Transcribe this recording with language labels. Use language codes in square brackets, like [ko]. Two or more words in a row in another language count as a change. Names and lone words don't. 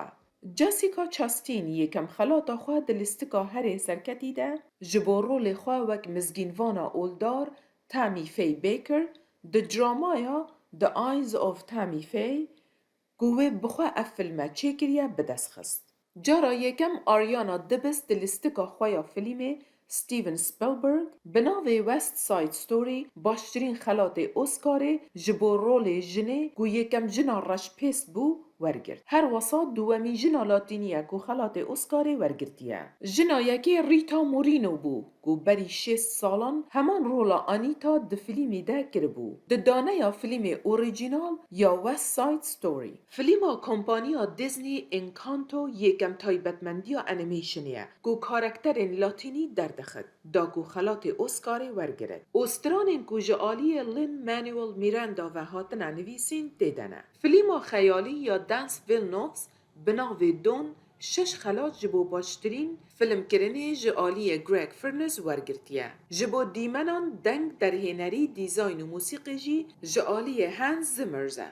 [ku] Jessica Chastain yekem xelata xwe di lîstika herê serketî de ji bo rolê xwe wek mizgînvana oldar Tammy Faye Baker di dramaya The Eyes of Tammy Faye ku wê bi xwe ev filme çêkiriye bi dest xist. Cara yekem Ariana dibist di lîstika xwe ya filmê Steven Spielberg bi navê West Side Story baştirîn xelatê Oscarê ji bo rolê jinê ku yekem jina reşpêst bû وەرگرت هەروەسا دووەمی ژنە لاتینیە و خەڵاتی ئۆسکارێ وەرگرتیە ژنە یەکێ ریتا مورینۆ بوو و بەری 6 ساڵان هەمان ڕۆڵە ئانیتا د فیلمیدا کردبوو د دانەیە فیلمی ئۆریجینال یا وەست ساید ستۆری فیلما کۆمپانیا دیزنی ئینکانتۆ یەکەم تایبەتمەندیە ئەنیمەیشنیە و کارکتەرên لاتینی دەردەخست داگو خەڵاتی ئۆسکارێ وەرگرت ئۆسترانên ku ji aliyê Lin Manuel Miranda ve hatine nivîsîn têdene fîlma xeyalî ya Denis Villeneuve bi navê Don 6 xelat ji bo baştirîn filmkirinê ji aliyê Greg Furness wergirtiye. Ji bo dîmenan deng derhênerî dîzayn û musîqî jî ji aliyê Hans Zimmer e.